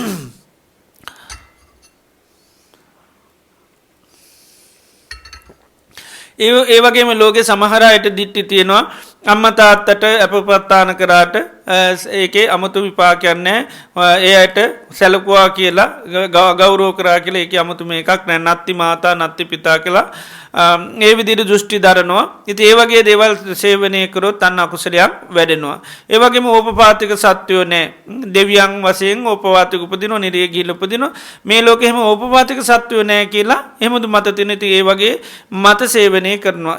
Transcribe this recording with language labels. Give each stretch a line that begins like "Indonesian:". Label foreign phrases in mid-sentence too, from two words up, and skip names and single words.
Sinhala: ඒ වගේම ලෝකේ සමහර අයට දිට්ටි තියෙනවා අම්මා තාත්තට අපපත්තාන කරාට ඒකේ අමුතු විපාකයක් නැහැ. ඒ අයට සැලකුවා කියලා ගෞරව කරා කියලා ඒකේ අමුතු මේකක් නැහැ.
Pali: නත්ති මාතා නත්ති පිතා
Sinhala: කියලා ඒ විදිහට දෘෂ්ටි දරනවා. ඉතින් ඒ වගේ දේවල් සේවනය කරොත් අන්න අකුසලයක් වැඩෙනවා. ඒ වගේම ඕපපාතික සත්වයෝ නැහැ. දෙවියන් වශයෙන් ඕපපාතික උපදිනවා, නිරේ ගිහිල්ලා උපදිනවා. මේ ලෝකෙ හැම ඕපපාතික සත්වයෝ නැහැ කියලා එහෙමද මත තියෙන. ඉතින් ඒ වගේ මත සේවනය කරනවා.